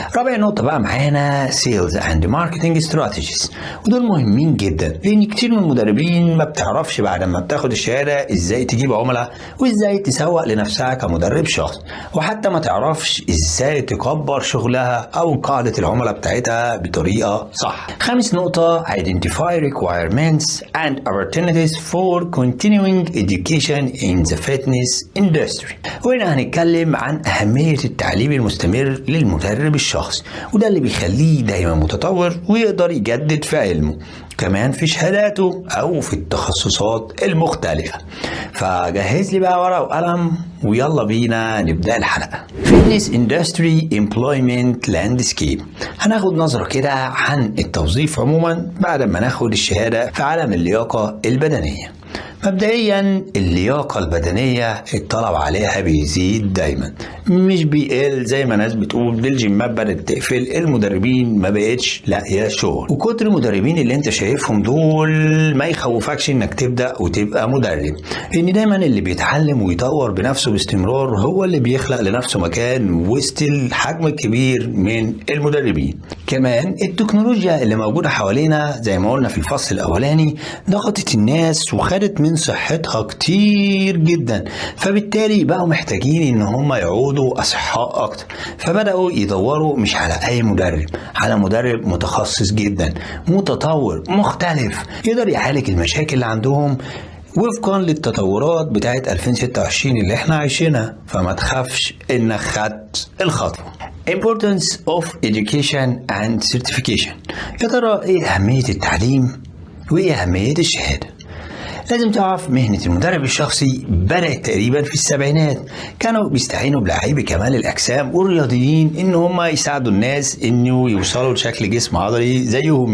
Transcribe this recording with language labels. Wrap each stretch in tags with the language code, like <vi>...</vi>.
<ar>رابع نقطة بقى معانا Sales and Marketing Strategies، ودول مهمين جدا لان كتير من المدربين ما بتعرفش بعد ما بتاخد الشهادة ازاي تجيب عملاء، وازاي تسوق لنفسها كمدرب شخص، وحتى ما تعرفش ازاي تكبر شغلها او قاعدة العملاء بتاعتها بطريقة صح.</ar> <en>خامس نقطة Identify requirements and opportunities for continuing education in the fitness industry.</en> <ar>وهنا هنتكلم عن أهمية التعليم المستمر للمدرب الشخصي، وده اللي بيخليه دايما متطور ويقدر يجدد في علمه، كمان في شهاداته أو في التخصصات المختلفة. فجهز لي بقى ورقة وقلم ويلا بينا نبدأ الحلقة.</ar> <en>Fitness Industry Employment Landscape.</en> <ar>هناخد نظرة كده عن التوظيف عموما بعد ما ناخد الشهادة في عالم اللياقة البدنية. مبدئيا اللياقة البدنية الطلب عليها بيزيد دايما، مش بيقل زي ما ناس بتقول دي الجيمات بدأت تقفل، المدربين ما بقتش لاقيه شغل. وكتر المدربين اللي انت شايفهم دول ما يخوفكش انك تبدأ وتبقى مدرب، لان دايما اللي بيتعلم ويطور بنفسه باستمرار هو اللي بيخلق لنفسه مكان وسط الحجم الكبير من المدربين. كمان التكنولوجيا اللي موجودة حوالينا زي ما قلنا في الفصل الاولاني ضغطت الناس وخدت من صحتها كتير جدا، فبالتالي بقوا محتاجين ان هم يعودوا اصحاء اكتر، فبدأوا يدوروا مش على اي مدرب، على مدرب متخصص جدا متطور مختلف يقدر يعالج المشاكل اللي عندهم وفقا للتطورات بتاعت 2026 اللي احنا عايشينها. فما تخافش انك خدت الخطوة.</ar> <en>Importance of Education and Certification.</en> <ar>يا ترى ايه اهمية التعليم وايه اهمية الشهادة؟ لازم تعرف مهنة المدرب الشخصي بدأت تقريبا في السبعينات، كانوا بيستعينوا بلاعبي كمال الأجسام والرياضيين إن هم يساعدوا الناس إنه يوصلوا لشكل جسم عضلي زيهم.</ar>